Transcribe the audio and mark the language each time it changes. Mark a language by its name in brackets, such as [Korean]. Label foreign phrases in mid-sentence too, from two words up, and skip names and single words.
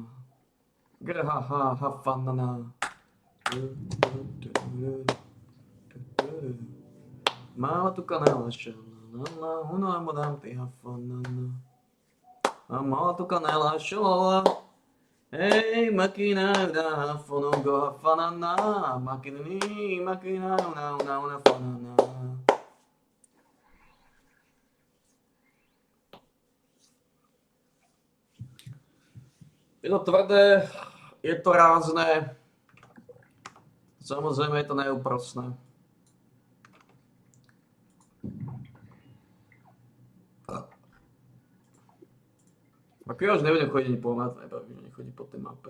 [Slovak] Grhaha hafanana. Mála tu kanela, šalala, huna modám ty hafanana. A mála tu kanela, šalala. Hej, makina, da, fonungo, hafanana. Makinini, makina, una, fanana. Je to tvrdé, je to rázne, samozrejme je to neúprosné. Ako ja už nebudem chodiť po mape, nebaví, že nechodí po tej mape.